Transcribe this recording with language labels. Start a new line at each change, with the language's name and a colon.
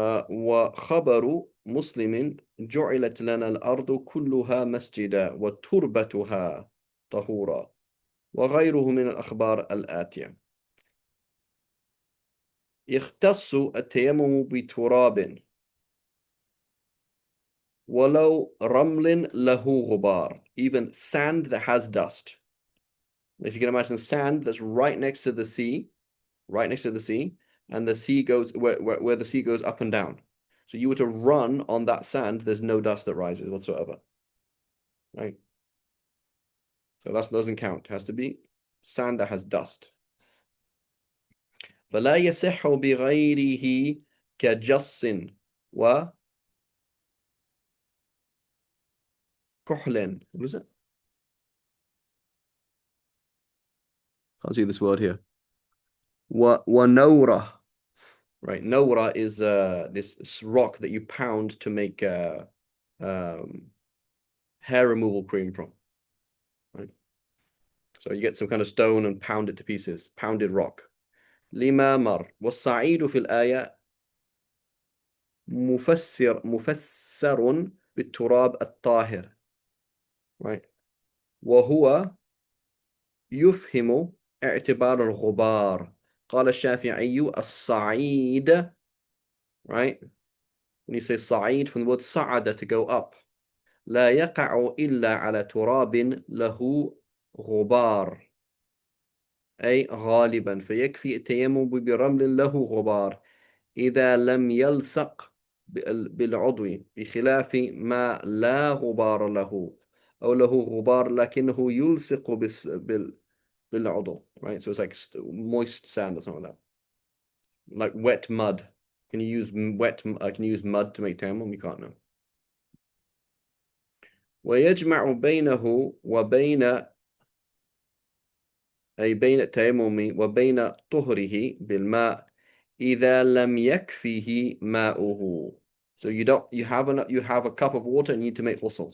Arabic: وخبر مسلم جعلت لنا الأرض كلها مسجدا وتربتها طهورا وغيره من الأخبار الآتية. يختص التيمم بتراب ولو رمل له غبار,
English: even sand that has dust. If you can imagine sand that's right next to the sea, and the sea goes where the sea goes up and down. So you were to run on that sand, there's no dust that rises whatsoever. Right? So that doesn't count. It has to be sand that has dust.
Arabic: فلا يصح بغيره كجص وكحل.
English: What is it? Can't see this word here. ونورة. Right, Nora is this rock that you pound to make hair removal cream from. Right, so you get some kind of stone and pound it to pieces, pounded rock.
Arabic: لما مر والصعيد في الآية مفسر بالتراب الطاهر. Right, وهو يفهم اعتبار الغبار. قال الشافعي الصعيد.
English: Right, when you say
Arabic: صعيد
English: from the word
Arabic: صعد,
English: to go up,
Arabic: لا يقع إلا على تراب له غبار, أي غالبا, فيكفي التيمم برمل له غبار إذا لم يلصق بالعضو, بخلاف ما لا غبار له أو له غبار لكنه يلصق بالعضو.
English: Right, so it's like moist sand or something like that, like wet mud. Can you use can you use mud to make tayammum? You can't, know.
Arabic: ويجمع بينه وبين أي بين التيمم وبين طهره بالماء إذا لم يكفيه ماؤه.
English: So you have a cup of water and you need to make ghusl.